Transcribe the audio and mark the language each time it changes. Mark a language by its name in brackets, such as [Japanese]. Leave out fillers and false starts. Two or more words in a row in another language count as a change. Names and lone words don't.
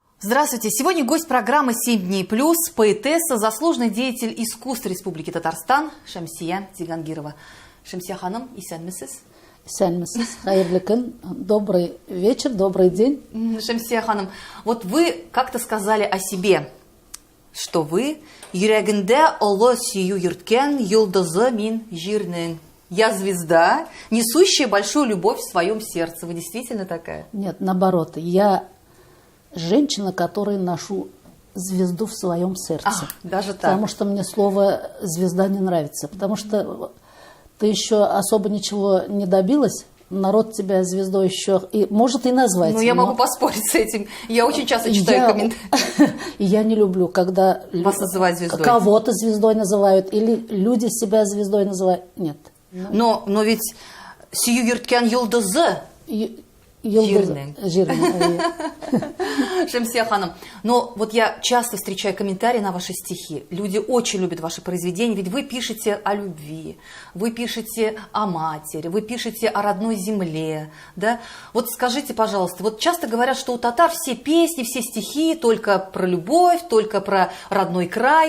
[Russian] Здравствуйте! Сегодня гость программы «7 дней плюс», поэтесса, заслуженный деятель искусств Республики Татарстан Шамсия Цигангирова. [Tatar] Шамсия ханым, исәнмесез? Исәнмесез, хайырлы көн, [Russian] добрый вечер, добрый день. Шамсия ханым, вот вы как-то сказали о себе, что вы [Tatar] «Йөрәгендә олы сөю йөрткән йолдызы мин җирнең». [Russian] Я звезда, несущая большую любовь в своем сердце. Вы действительно такая? Нет, наоборот, я женщина, которая ношу звезду в своем сердце. Даже так. Потому что мне слово «звезда» не нравится. Потому что ты еще особо ничего не добилась, народ тебя звездой еще может и назвать. Ну, я могу поспорить с этим. Я очень часто читаю комментарии. Я не люблю, когда вас называют звездой. Кого-то звездой называют, или люди себя звездой называют. Нет. Но ведь [Tatar] «Сию йөрткән йолдызы» [Russian] жирный. [Tatar] Шамсия ханым, [Russian] но вот я часто встречаю комментарии на ваши стихи. Люди очень любят ваши произведения, ведь вы пишете о любви, вы пишете о матери, вы пишете о родной земле. Да? Вот скажите, пожалуйста, вот часто говорят, что у татар все песни, все стихи только про любовь, только про родной край.